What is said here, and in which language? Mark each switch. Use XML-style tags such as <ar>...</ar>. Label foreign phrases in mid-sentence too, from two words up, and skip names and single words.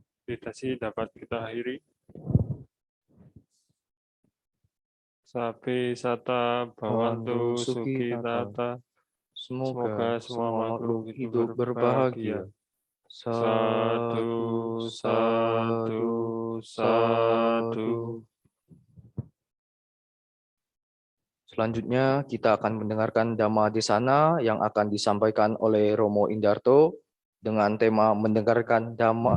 <id>meditasi dapat kita akhiri.</id> <pi>Sabe sata Bhavantu bhavantu Sukhi suki Tata. tata.</pi> <id>Semoga Semoga semua semua makhluk makhluk hidup hidup berbahagia. berbahagia.</id> <pi>Sadu, Sadu, sadu, sadu, sadu. sadu.</pi> <id>Selanjutnya kita akan mendengarkan</id> <pi>Dhamma Desana</pi> <id>yang akan disampaikan oleh Romo Indarto dengan tema mendengarkan Dhamma.</id>